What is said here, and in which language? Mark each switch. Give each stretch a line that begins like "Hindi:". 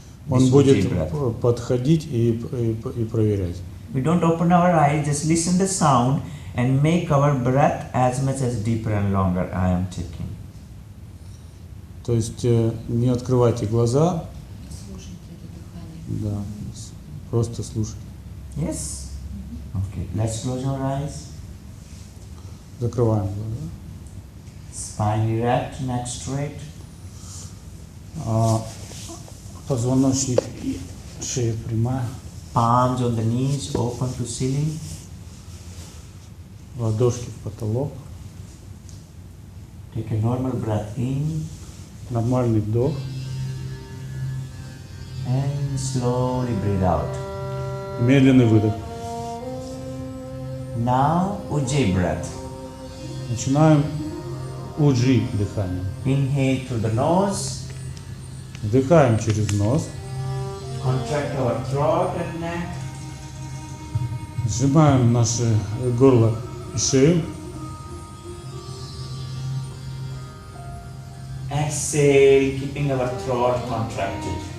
Russian: Он будет подходить и проверять.
English: We don't open our eyes. Just listen the sound and make our breath as much as deeper and longer I am taking.
Russian: То есть не открывайте глаза. Слушайте это дыхание. Да, просто слушайте.
English: Yes. Okay. Let's close our eyes.
Russian: Закрываем глаза.
English: Spine erect, neck straight.
Russian: Позвоночник и шея прямая.
English: Palms on the knees, open to ceiling.
Russian: Ладошки в потолок.
English: Take a normal breath in.
Russian: Нормальный вдох.
English: And slowly breathe out.
Russian: Медленный выдох.
English: Now, Ujjayi breath.
Russian: Начинаем уджи дыхание.
English: Inhale through the nose.
Russian: Вдыхаем через нос.
English: Contract our throat and neck.
Russian: Сжимаем наше горло и шею.
English: Exhale, keeping our throat contracted.